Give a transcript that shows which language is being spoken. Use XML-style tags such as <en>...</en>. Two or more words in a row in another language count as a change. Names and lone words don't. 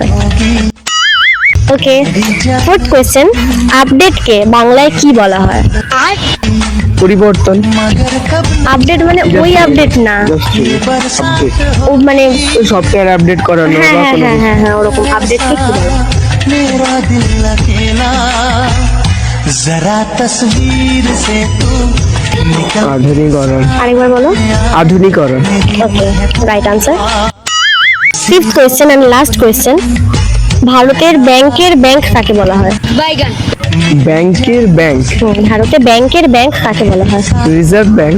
<bn>ওকে,</bn> <en>fourth question,</en> <bn>আপডেটকে বাংলায় কি বলা হয়? পরিবর্তন। আপডেট মানে ওই আপডেট না, ও মানে</bn> <en>software update</en> <bn>করানো হ্যাঁ বা হ্যাঁ কোনো হ্যাঁ হ্যাঁ হ্যাঁ ওরকম আপডেটকে কি বলে?</bn> <hi>मेरा दिल अकेला जरा तस्वीर से तू निकल</hi> <bn>আধুনিকরণ। আরেকবার বলো। আধুনিকরণ। ওকে,</bn> <en>right answer. fifth question and last question,</en> <bn>ভারতের ব্যাংকের ব্যাংক কাকে বলা হয়? ব্যাংকের ব্যাংক। ভারতে ব্যাংকের ব্যাংক কাকে বলা হয়? রিজার্ভ ব্যাংক।</bn>